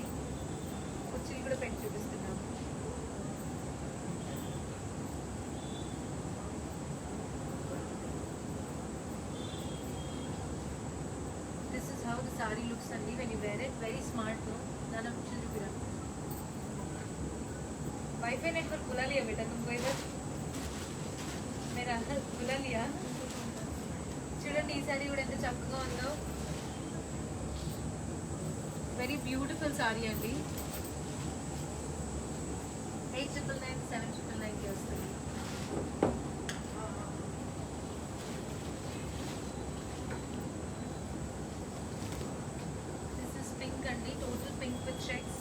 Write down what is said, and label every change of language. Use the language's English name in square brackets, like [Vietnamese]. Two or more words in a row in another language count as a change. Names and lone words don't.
[Telugu] కుర్చీలు కూడా పెట్టి చూపిస్తున్నాము. [English] This is how the saree looks అండి when you wear it. Very smart. [Telugu] నాన్న కుర్చీలు చూపిరా. [English] WiFi network [Hindi] बुला लिया बेटा तुमको इधर, मेरा बुला लिया. [Telugu] చూడండి ఈ సారీ కూడా ఎంత చక్కగా ఉందో. [English] Very beautiful saree అండి. [Telugu] 899 799 కి వస్తుంది. [English] This is pink అండి, total pink with checks.